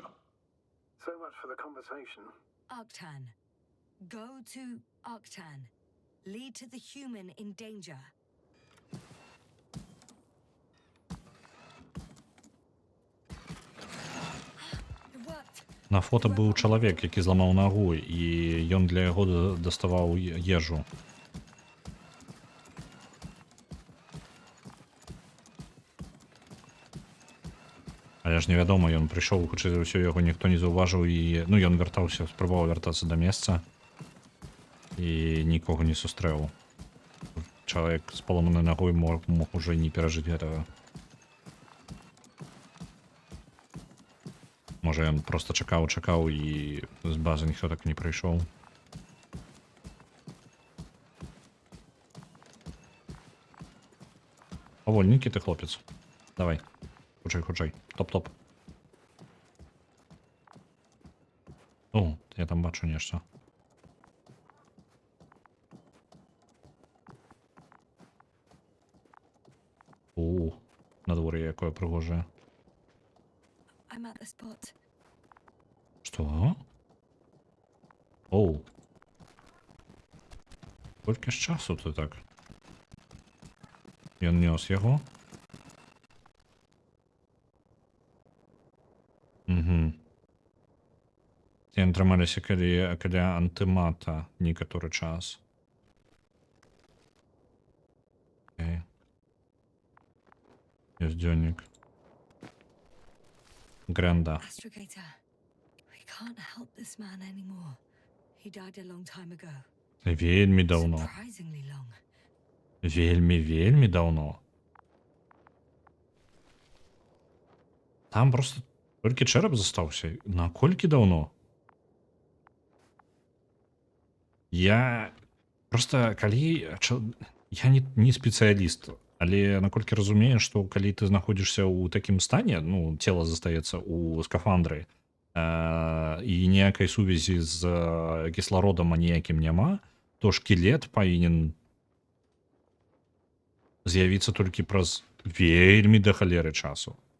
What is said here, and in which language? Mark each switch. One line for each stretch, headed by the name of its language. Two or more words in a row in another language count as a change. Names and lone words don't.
English: So much for the conversation. Arctan, go to Arctan. Lead to the human in danger. It worked.
Belarusian: На фото быў чалавек, які зламаў нагу, і ён для яго даставаў ежу. Але ж невядома, ён прыйшоў, хутчэй за ўсё, яго ніхто не заўважыў, і ён вяртаўся, спрабаваў вяртацца да месца і нікога не сустрэў. Чалавек з паломанай нагой мог ужо не перажыць гэтага. Можа, ён проста чакаў, і з базы ніхто так не прыйшоў.
Ukrainian: Повольненький ти хлопець. Давай. Хучай. Топ-топ.
Belarusian: О, я там бачу нечто.
Ukrainian: О, на дворі якое пригоже.
English: I'm at the spot.
Ukrainian: Що? Оу. Скільки ж часу ти так? Ён нес його. Угу.
Belarusian: Яны трымаліся каля антымата некаторы час. Окей. Ёсць дзённік. Грэнда.
English: Astrogator, we can't help this man anymore. He died a long time ago.
Belarusian: Вельмі даўно.
English: Surprisingly long.
Belarusian: Вельмі даўно. Там просто толькі чэрап застаўся. Наколькі даўно? Я просто калі я не спецыяліст, але наколькі разумею, што калі ты знаходзішся ў такім стане, ну цела застаецца ў скафандры і ніякай сувязі з кіслародам аніякім няма, то шкілет павінен з'явіцца толькі праз вельмі да халеры часу.